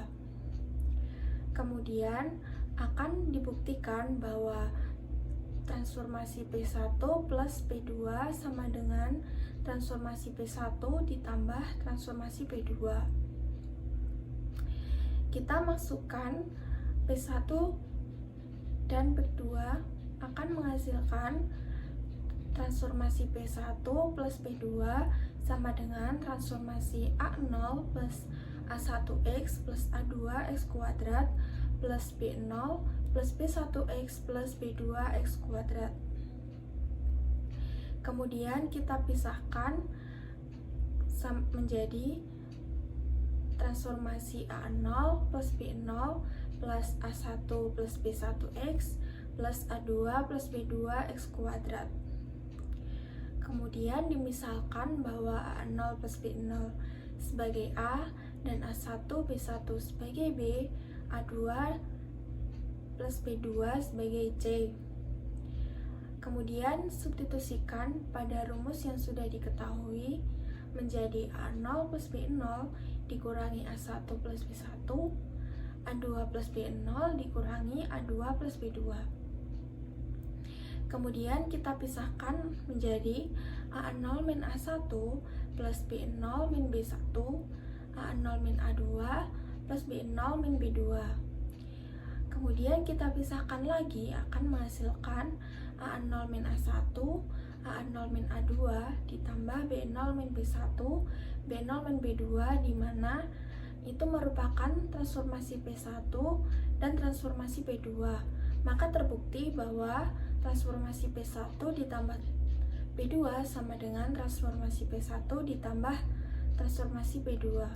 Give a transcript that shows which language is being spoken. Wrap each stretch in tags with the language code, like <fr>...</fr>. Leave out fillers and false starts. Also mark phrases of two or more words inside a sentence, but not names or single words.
<id>Kemudian akan dibuktikan bahwa transformasi P1 plus P2 sama dengan transformasi P1 ditambah transformasi P2. Kita masukkan P1 dan P2 akan menghasilkan transformasi P1 plus P2 sama dengan transformasi A0 plus A1X plus A2X kuadrat plus B0 plus B1X plus B2X kuadrat. Kemudian kita pisahkan menjadi transformasi A0 plus B0 plus A1 plus B1X plus A2 plus B2X kuadrat. Kemudian dimisalkan bahwa A0 plus B0 sebagai A dan A1 B1 sebagai B, A2 plus B2 sebagai C. Kemudian substitusikan pada rumus yang sudah diketahui menjadi A0 plus B0 dikurangi A1 plus B1, A2 plus B0 dikurangi A2 plus B2. Kemudian kita pisahkan menjadi A0 min A1 plus B0 min B1, A0 min A2 plus B0 min B2. Kemudian kita pisahkan lagi akan menghasilkan A0 min A1, A0 min A2 ditambah B0 min B1, B0 min B2, di mana itu merupakan transformasi P1 dan transformasi P2. Maka terbukti bahwa transformasi P1 ditambah P2 sama dengan transformasi P1 ditambah transformasi P2.</id>